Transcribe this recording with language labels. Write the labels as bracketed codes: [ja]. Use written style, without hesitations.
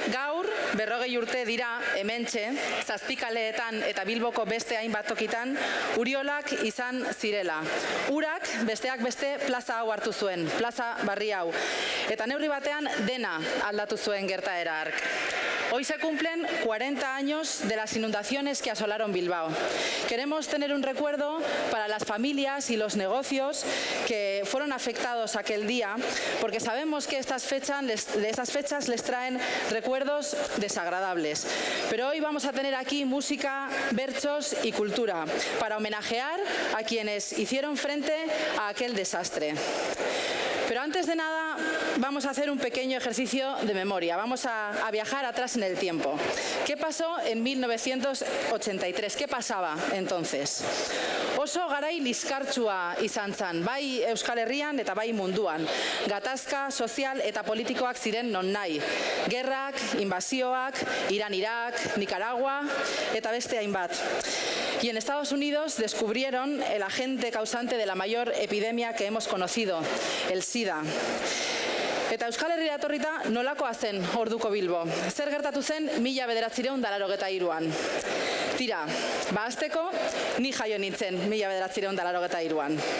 [eu] Gaur, 40 urte dira hementxe, Zazpikaleetan eta Bilboko beste hainbat tokitan, Uriolak izan zirela. Urak besteak beste plaza hau hartu zuen, plaza barri hau. Eta neurri batean dena aldatu zuen gertaera hark. [es] Hoy se cumplen 40 años de las inundaciones que asolaron Bilbao. Queremos tener un recuerdo para las familias y los negocios que fueron afectados aquel día, porque sabemos que estas fechas les traen recuerdos desagradables. Pero hoy vamos a tener aquí música, berchos y cultura para homenajear a quienes hicieron frente a aquel desastre. Pero antes de nada vamos a hacer un pequeño ejercicio de memoria. Vamos a viajar atrás en el tiempo. ¿Qué pasó en 1983? ¿Qué pasaba entonces? [eu] Oso garai liskartsua izan zen, bai Euskal Herrian eta bai munduan. Gatazka sozial eta politikoak ziren nonahi. Gerrak, invasioak, Iran-Irak, Nicaragua eta beste hainbat. [es] Y en Estados Unidos descubrieron el agente causante de la mayor epidemia que hemos conocido, el SIDA. [eu] Eta Euskal Herria etorrita nolakoa zen orduko Bilbo? Zer gertatu zen 1993an? Tira, hasteko ni jaio nintzen 1993an.